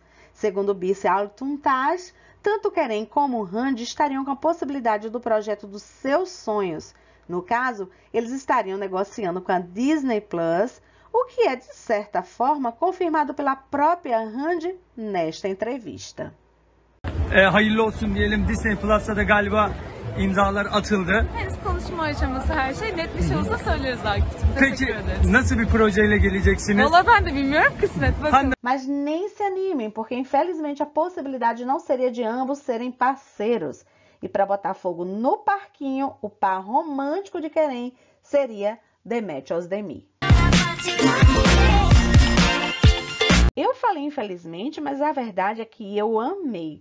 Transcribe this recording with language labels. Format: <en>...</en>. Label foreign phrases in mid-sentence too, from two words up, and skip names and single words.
<pt>Segundo Birce Altuntaj, tanto Kerem como Randy estariam com a possibilidade do projeto dos seus sonhos. No caso, eles estariam negociando com a Disney Plus, o que é, de certa forma, confirmado pela própria Randy nesta entrevista.</pt> <tr>Hayırlı olsun diyelim. Disney Plus'ta da galiba imzalar atıldı. Henüz konuşma aşaması her şey. Net bir şey olsa söyleriz Akif'cim. Peki Teşekkür ederiz. nasıl bir projeyle geleceksiniz? Valla ben de bilmiyorum. Kısmet bakalım.</tr> <pt>Mas nem se animem, porque infelizmente a possibilidade não seria de ambos serem parceiros. E para botar fogo no parquinho, o par romântico de Kerem seria Demet Özdemir. Eu falei infelizmente, mas a verdade é que eu amei.</pt>